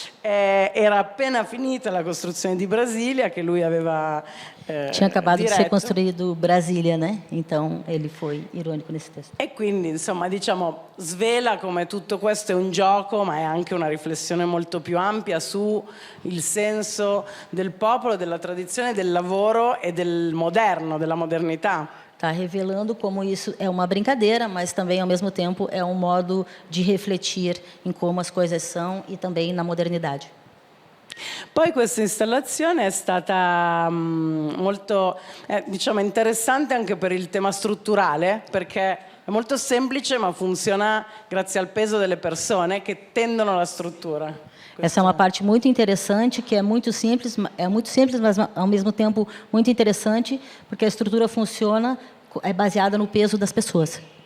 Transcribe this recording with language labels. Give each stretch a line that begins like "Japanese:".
Italian: era appena finita la costruzione di Brasilia, che lui aveva
Portuguese: Tinha acabado de ser
Italian: diretto.
Portuguese: construído Brasília, né? Então ele foi irônico nesse texto.
Italian: E quindi, insomma, diciamo, svela come tutto questo è un gioco, ma è anche una riflessione molto più ampia su il senso del popolo, della tradizione, del lavoro e del moderno, della modernità.
Portuguese: Está revelando como isso é uma brincadeira, mas também, ao mesmo tempo, é um modo de refletir em como as coisas são e também na modernidade.
Italian: Poi questa installazione è stata molto diciamo, interessante anche per il tema strutturale, perché è molto semplice ma funziona grazie al peso delle persone che tendono la struttura.
Portuguese: Essa é uma parte muito interessante, que é muito simples, mas ao mesmo tempo muito interessante, porque a estrutura funciona, é baseada no peso das pessoas.